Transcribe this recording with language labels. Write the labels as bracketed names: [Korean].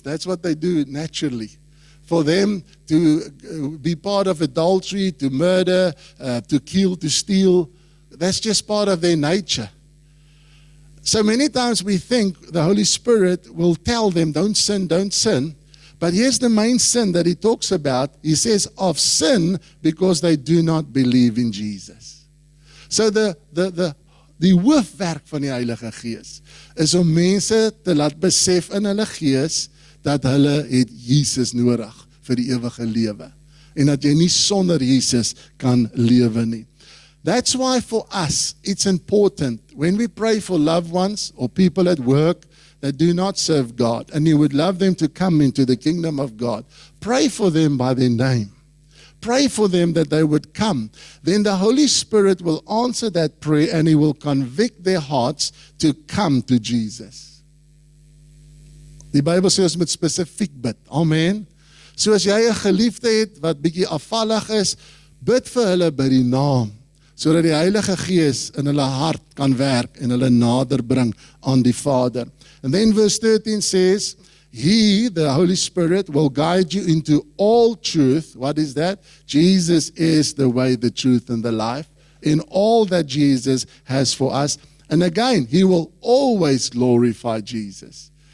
[English] That's what they do naturally. For them to be part of adultery, to murder, to kill, to steal, that's just part of their nature. So many times we think the Holy Spirit will tell them, don't sin, don't sin. But here's the main sin that he talks about. He says, of sin, because they do not believe in Jesus. So the [Afrikaans] hoofwerk van die Heilige Gees is om mense te laat besef in hulle gees dat hulle het Jesus nodig vir die ewige lewe. En dat jy nie sonder Jesus kan lewe nie. [English] That's why for us, it's important when we pray for loved ones or people at work that do not serve God and you would love them to come into the kingdom of God, pray for them by their name. Pray for them that they would come. Then the Holy Spirit will answer that prayer and he will convict their hearts to come to Jesus. [Afrikaans] Die Bybel sê ons moet spesifiek bid. Amen. So as jy 'n geliefde het wat bietjie afvallig is, bid vir hulle by die naam, sodat die Heilige Gees in hulle hart kan werk en hulle nader bring aan die Vader. [English] And then verse 13 says, He, the Holy Spirit, will guide you into all truth. What is that? Jesus is the way, the truth, and the life. In all that Jesus has for us. And again, He will always glorify Jesus.